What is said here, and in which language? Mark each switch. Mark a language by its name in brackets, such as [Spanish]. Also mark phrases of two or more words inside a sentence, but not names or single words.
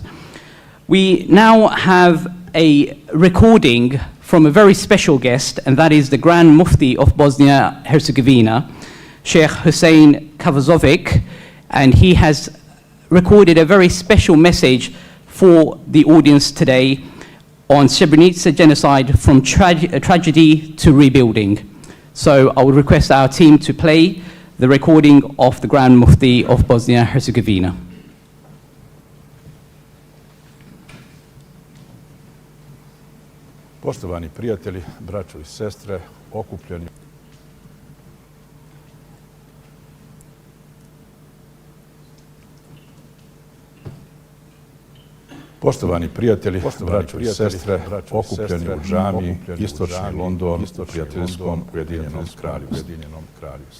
[English] We now have a recording from a very special guest, and that is the Grand Mufti of Bosnia Herzegovina, Sheikh Hussein Kavazovic, and he has recorded a very special message for the audience today on Srebrenica genocide, from tragedy to rebuilding. So I would request our team to play the recording of the Grand Mufti of Bosnia Herzegovina. [Bosnian] Poštovani prijatelji, braćo i sestre, okupljeni Poštovani prijatelji, braćo i sestre, okupljeni u džamiji, istočni London, u prijateljskom Ujedinjenom kraljevstvu.